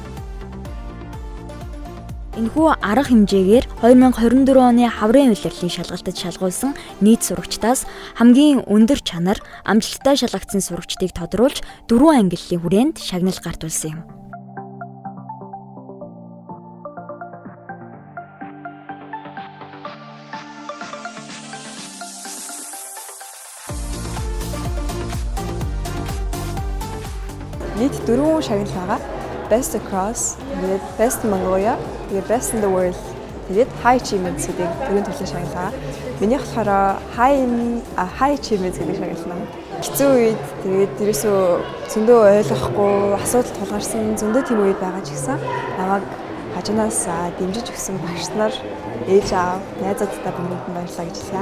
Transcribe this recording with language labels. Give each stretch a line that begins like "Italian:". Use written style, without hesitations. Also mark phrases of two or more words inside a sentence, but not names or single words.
Mongolian: Энэхүү арга хэмжээгээр 2024 оны хаврын улирлын шалгалтад шалгуулсан нийт сурагчдаас хамгийн өндөр чанар амжилттай шалгагдсан сурагчдыг тодруулж 4 ангиллалын хүрээнд шагнал гартуулсан юм. Нийт 4 шагнал байгаа. Best Across, Best Mongolia, Best in the World, тэгээд High Achievements гэдэг төрлийн төрлөө шагналаа. Минийх болохоор High Achievements гэдэг шагнал. Хэцүү үед тэгээд ерөөсөө зөндөө ойлгохгүй, асуудал тулгарсан зөндөө тийм үед байгаа ч гэсэн намайг хажуунаас дэмжиж өгсөн багш нар, ээж аав, найзуудтай бүгдэнд нь баярлалаа гэж хэлье.